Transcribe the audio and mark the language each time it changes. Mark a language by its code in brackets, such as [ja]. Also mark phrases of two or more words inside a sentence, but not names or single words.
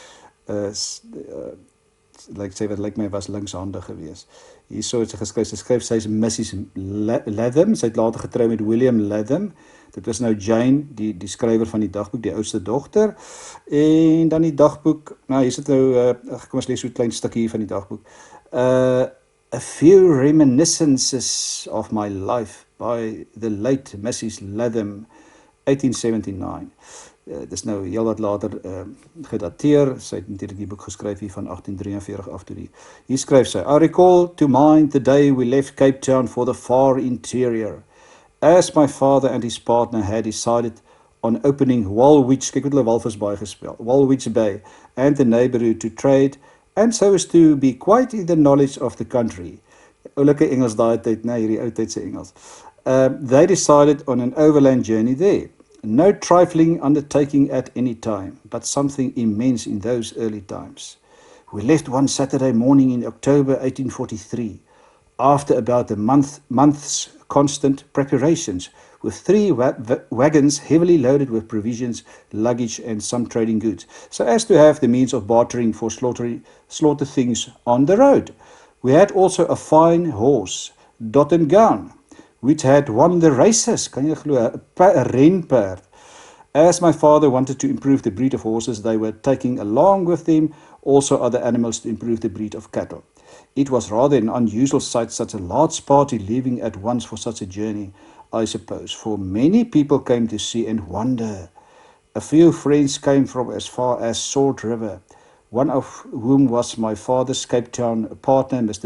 [af] Lyk my was linkshandig geweest. Hierso het sy skryf sy is Mrs. Latham. Sy het later getrou met William Latham. Dit was nou Jane, die skrywer van die dagboek, die oudste dogter. En dan die dagboek, nou hier sit nou, kom ons lees so 'n klein stukkie hier van die dagboek. [en] A few reminiscences of my life by the late Mrs. Latham, 1879. [af] Dis nou heel wat later gedateer. Sy het natuurlik die boek geskryf hier van 1843 af toe Hier skryf sy: [en] I recall to mind the day we left Cape Town for the far interior. As my father and his partner had decided on opening Walwich, [af] kyk wat hulle Walvisbaai gespel, [en] Walwich Bay, and the neighborhood to trade, and so as to be quite in the knowledge of the country. [af] Oulike Engels daai tyd, nee, hierdie ou tyd se Engels. [en] They decided on an overland journey there. No trifling undertaking at any time, but something immense in those early times. We left one Saturday morning in October 1843, after about a month's constant preparations, with 3 wagons heavily loaded with provisions, luggage and some trading goods, so as to have the means of bartering for slaughter things on the road. We had also a fine horse, Dot and Gown, which had won the races, [af] kan jy glo, 'n renperd. [en] As my father wanted to improve the breed of horses, they were taking along with them also other animals to improve the breed of cattle. It was rather an unusual sight, such a large party leaving at once for such a journey, I suppose, for many people came to see and wonder. A few friends came from as far as Salt River, one of whom was my father's Cape Town partner, Mr.